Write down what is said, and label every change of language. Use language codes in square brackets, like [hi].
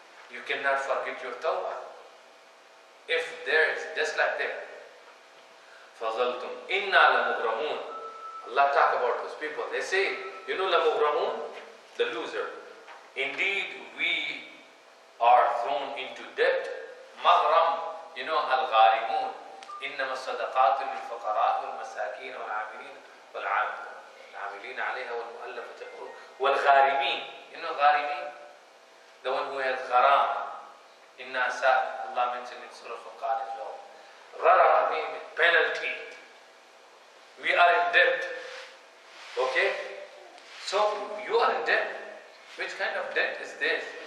[en] You cannot forget your tawbah. If there is just like that, [ar] فَظَلْتُمْ إِنَّا لَمُغْرَمُونَ. [en] Allah talk about those people. They say, you know لَمُغْرَمُونَ? The loser. Indeed, we are thrown into debt. مغرم, you know, الغارمون. [ar] إنما الصدقات للفقراء والمساكين والعاملين العاملين عليها والمؤلفة قلوبهم والغارمين. [en] You know غارمين? The one who has gharam. Inna sa, Allah mentioned in Surah Furqan as well. Gharam means penalty. We are in debt. Okay? So you are in debt. Which kind of debt is this?